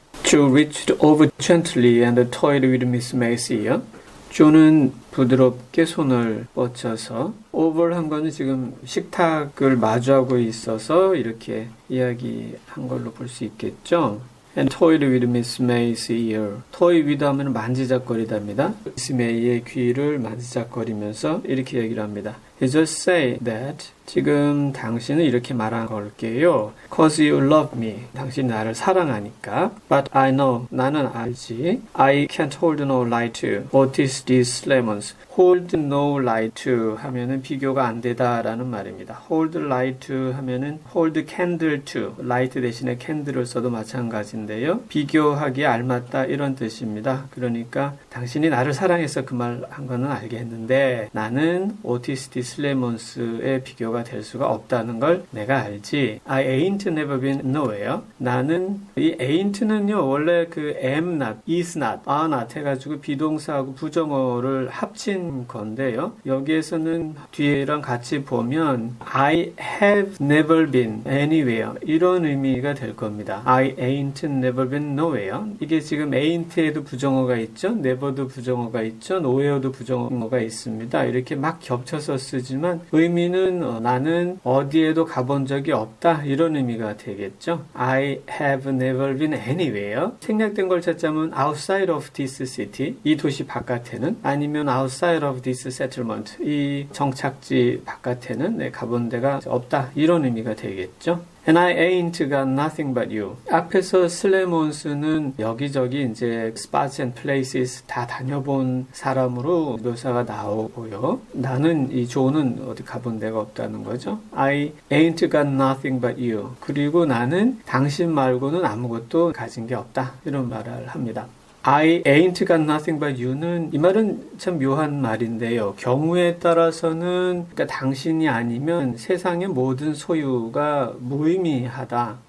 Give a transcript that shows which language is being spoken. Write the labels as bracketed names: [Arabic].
[English] Joe reached over gently and toyed with Miss May's ear. [Korean] 조는 부드럽게 손을 뻗쳐서 over한 거는 지금 식탁을 마주하고 있어서 이렇게 이야기한 걸로 볼 수 있겠죠. [English] And toyed with Miss May's ear. [Korean] toy with 하면 만지작거리답니다. Miss May의 귀를 만지작거리면서 이렇게 얘기를 합니다. [English] You just say that. [Korean] 지금 당신은 이렇게 말한 걸게요. [English] Cause you love me. [Korean] 당신이 나를 사랑하니까. [English] But I know. [Korean] 나는 알지. [English] I can't hold no light to. What is these lemons? [Korean] Hold no light to 하면은 비교가 안 되다라는 말입니다. [English] Hold light to 하면은 hold candle to. [Korean] light 대신에 candle을 써도 마찬가지인데요. 비교하기에 알맞다 이런 뜻입니다. 그러니까 당신이 나를 사랑해서 그 말 한 거는 알겠는데 나는 [English] what is these lemons [Korean] 의 비교가 될 수가 없다는 걸 내가 알지. [English] I ain't never been nowhere. [Korean] 나는 이 ain't는요 원래 그 am not, is not, are not 해가지고 비동사하고 부정어를 합친 건데요. 여기에서는 뒤에랑 같이 보면 [English] I have never been anywhere [Korean] 이런 의미가 될 겁니다. [English] I ain't never been nowhere. [Korean] 이게 지금 ain't에도 부정어가 있죠. never도 부정어가 있죠. nowhere도 부정어가 있습니다. 이렇게 막 겹쳐서 쓰지만 의미는 나는 어디에도 가본 적이 없다 이런 의미가 되겠죠. [English] I have never been anywhere. [Korean] 생략된 걸 찾자면 [English] outside of this city [Korean] 이 도시 바깥에는 아니면 [English] outside of this settlement [Korean] 이 정착지 바깥에는 내 가본 데가 없다 이런 의미가 되겠죠. [English] And I ain't got nothing but you. [Korean] 앞에서 슬레몬스는 여기저기 이제 [English] spots and places [Korean] 다 다녀본 사람으로 묘사가 나오고요. 나는 이 조는 어디 가본 데가 없다는 거죠. [English] I ain't got nothing but you. [Korean] 그리고 나는 당신 말고는 아무것도 가진 게 없다. 이런 말을 합니다. [English] I ain't got nothing but you [Korean] 는 이 말은 참 묘한 말인데요. 경우에 따라서는 그러니까 당신이 아니면 세상의 모든 소유가 무의미하다.